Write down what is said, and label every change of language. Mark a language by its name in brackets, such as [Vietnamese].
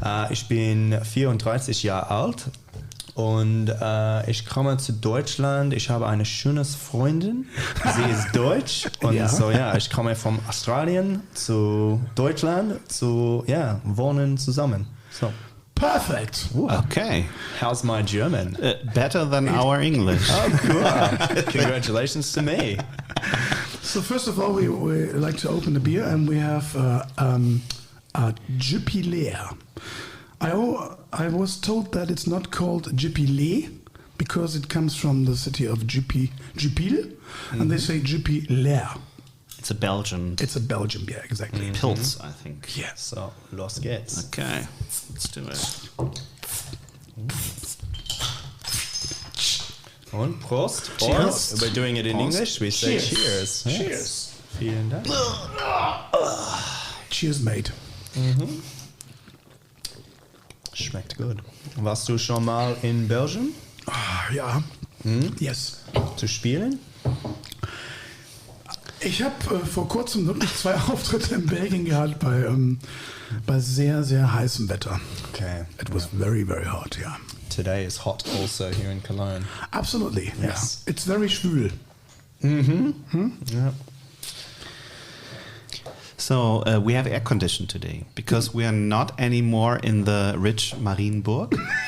[German] Ich bin 34 Jahre alt und ich komme zu Deutschland. Ich habe eine schöne Freundin, sie ist deutsch und Ja. so ja, ich komme von Australien zu Deutschland zu ja, wohnen zusammen. [English] So, Perfect. Okay. how's my German? Better than our English. Oh, cool. Congratulations to me. So first of all, we like to open the beer, and we have a Jupiler. I was told that it's not called Jupiler because it comes from the city of Jupil, and they say Jupiler. It's a Belgian It's a Belgian beer, exactly. Pils, I think. Yeah. [German] So, los geht's. [English] Okay, let's do it. [German] Und Prost. [English] Cheers. We're doing it in [German] Prost. [English] English. We say cheers. Yes. Cheers. [German] Vielen Dank. [English] Cheers, mate. [German] Schmeckt gut. Warst du schon mal in Belgien Ja. [English] Yes. [German] zu spielen? Ich habe vor kurzem wirklich 2 Auftritte in Belgien gehabt bei sehr, sehr heißem Wetter. [English] Okay. It was very, very hot, yeah. Today is hot also here in Cologne. Absolutely, Yes. yeah. It's very schwül. Yeah. So we have air condition today because we are not anymore in the rich Marienburg.